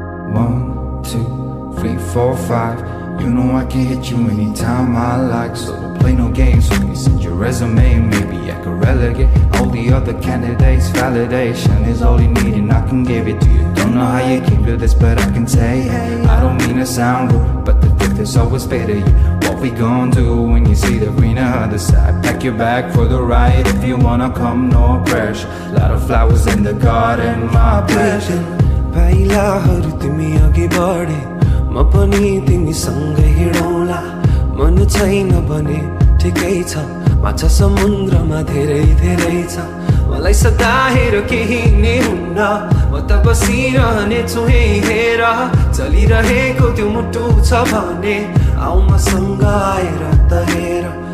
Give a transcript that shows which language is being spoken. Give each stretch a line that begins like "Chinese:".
English: 1, 2, 3, 4, 5 You know I can hit you anytime I like. So don't play no games with me. Send your resume, maybe I could relegate all the other candidates. Validation is all you need and I can give it to you. Don't know how you came to this, but I can say, hey, I don't mean to sound rude, but the truth is always better you. What we gon' do when you see the greener other side? Pack your bag for the ride if you wanna come, no pressure. Lot of flowers in the garden, my pleasure.
Nepali: पाइलाहरू तिमी अघि बढे म पनि तिमीसँग हिँडौँला मन छैन भने ठिकै छ माछा समुद्रमा धेरै धेरै छ मलाई सताएर केही नि हुन्न म त बसिरहने छु हेर चलिरहेको त्यो मुटु छ भने आउ मसँग आएर त हेर